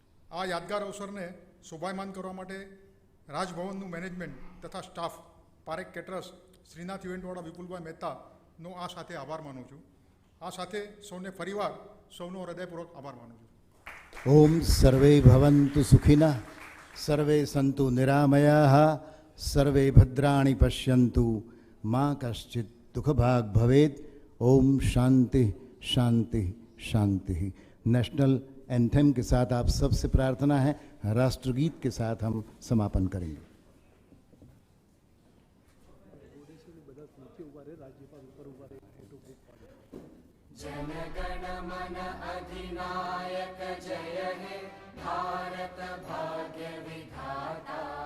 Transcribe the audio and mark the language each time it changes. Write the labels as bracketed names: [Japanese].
[Gujarati] આ યાદગાર અવસરને શોભાયમાન કરવા માટે રાજભવનનું મેનેજમેન્ટ તથા સ્ટાફ, પારેખ કેટરર્સ, શ્રીનાથ ઇવેન્ટવાળા વિપુલભાઈ મહેતાનો આ સાથે આભાર માનું છું. આ સાથે સૌને ફરીવાર સૌનો હૃદયપૂર્વક આભાર માનું છું. [Sanskrit] ઓમ સર્વે ભવંતુ સુખિનઃ, सर्वे सन्तु निरामयाः, सर्वे भद्राणि पश्यन्तु, माँ कश्चित् दुःखभाग् भवेत्। ओम शांति शांति शांति। [Hindi] नेशनल एंथम के साथ आप सबसे प्रार्थना है, राष्ट्रगीत के साथ हम समापन करेंगे। [Bangla] जन गण मन अधिनायक जय हे भारत भाग्य विधाता।